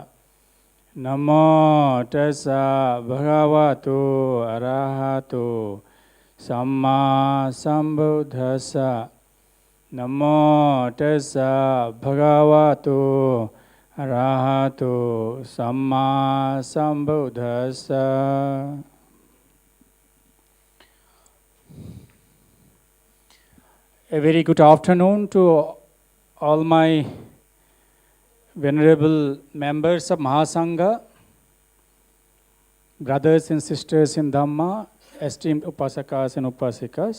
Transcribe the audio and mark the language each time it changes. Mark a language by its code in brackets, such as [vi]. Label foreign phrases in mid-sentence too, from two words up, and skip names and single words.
[pi] Namo tassa bhagavato arahato samma sambuddhassa. Namo tassa bhagavato arahato samma sambuddhassa. [en] A very good afternoon to all my venerable members of Mahasangha, brothers and sisters in Dhamma, esteemed Upasakas and Upasikas.